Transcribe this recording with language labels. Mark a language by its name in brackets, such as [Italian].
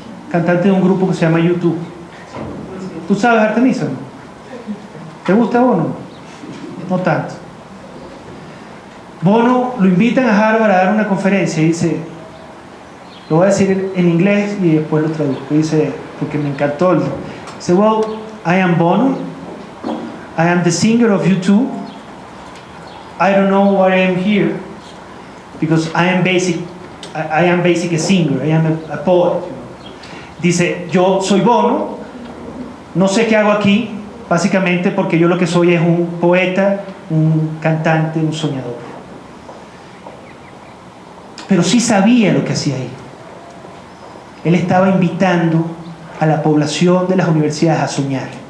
[Spanish] Cantante de un grupo que se llama YouTube. ¿Tú sabes, Artemisa? ¿Te gusta Bono? No tanto. Bono lo invitan a Harvard a dar una conferencia y dice, lo voy a decir en inglés y después lo traduzco, dice, porque me encantó. Dice, [English] well, I am Bono, I am the singer of U2, I don't know why I am here, because I am basic a singer, I am a poet. [Spanish] Dice, yo soy Bono, no sé qué hago aquí, básicamente porque yo lo que soy es un poeta, un cantante, un soñador. Pero sí sabía lo que hacía ahí. Él estaba invitando a la población de las universidades a soñar.